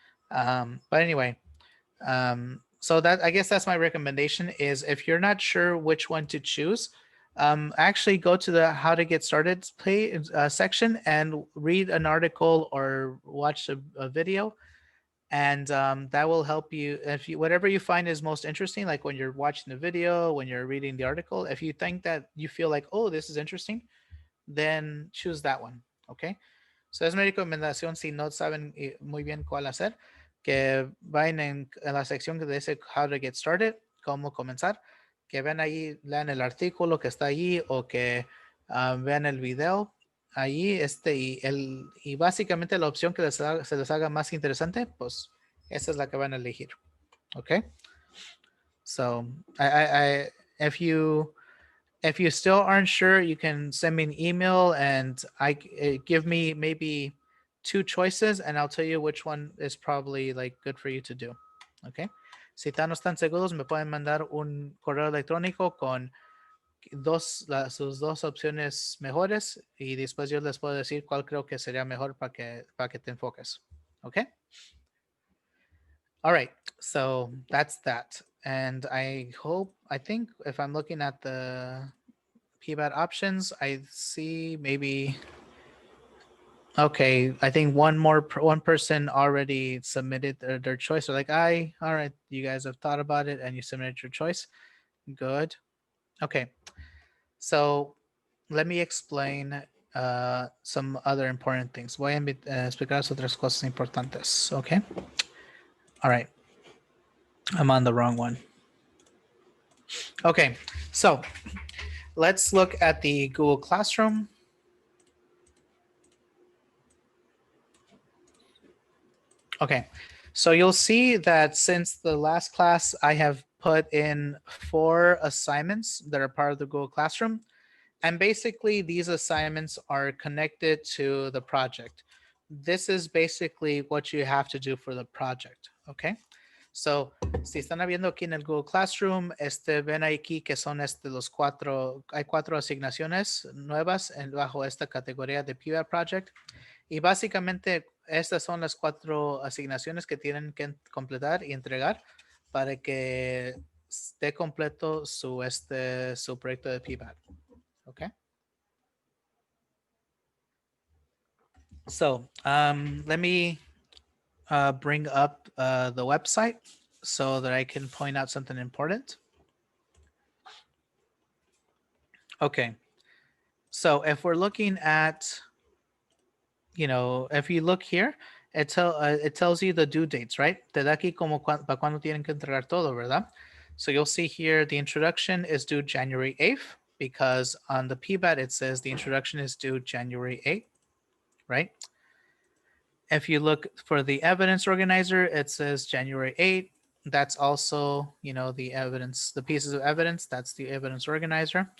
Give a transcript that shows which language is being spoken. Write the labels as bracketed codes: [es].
[en] But anyway, so that I guess that's my recommendation is if you're not sure which one to choose, actually go to the how to get started section and read an article or watch a video. And that will help you if you whatever you find is most interesting, like when you're watching the video, when you're reading the article, if you think that you feel like, oh, this is interesting, then choose that one. Okay. [es] So es mi recomendación si no saben muy bien cuál hacer, que vayan en la sección que dice How to Get Started, cómo comenzar, que vean ahí, lean el artículo que está ahí o que vean el video ahí y básicamente la opción que se les haga más interesante, pues esa es la que van a elegir. [en] Okay. So if you still aren't sure, you can send me an email and give me maybe 2 choices and I'll tell you which one is probably like good for you to do. Okay. [es] Si no están seguros, me pueden mandar un correo electrónico con sus 2 opciones mejores y después yo les puedo decir cuál creo que sería mejor para que te enfoques. [en] Okay. All right. So that's that. And I think if I'm looking at the PBAT options, I see maybe, okay, I think one person already submitted their choice. They're like, all right, you guys have thought about it and you submitted your choice. Good. Okay. So let me explain some other important things. [es] Voy a explicar otras cosas importantes. [en] Okay. All right. I'm on the wrong one. Okay. So let's look at the Google Classroom. Okay, so you'll see that since the last class, I have put in 4 assignments that are part of the Google Classroom. And basically, these assignments are connected to the project. This is basically what you have to do for the project, okay? [es] So, si están viendo aquí en el Google Classroom, ven aquí que son hay 4 asignaciones nuevas bajo esta categoría de PBAT Project. Y básicamente, estas son las 4 asignaciones que tienen que completar y entregar para que esté completo su proyecto de PBAT. [en] Okay. So let me bring up the website so that I can point out something important. Okay. So if we're looking at, if you look here, it tells you the due dates, right? [es] Te da aquí como para cuando tienen que entregar todo, ¿verdad? [en] So you'll see here the introduction is due January 8th because on the PBAT it says the introduction is due January 8th, right? If you look for the evidence organizer, it says January 8th. That's also, the pieces of evidence, that's the evidence organizer.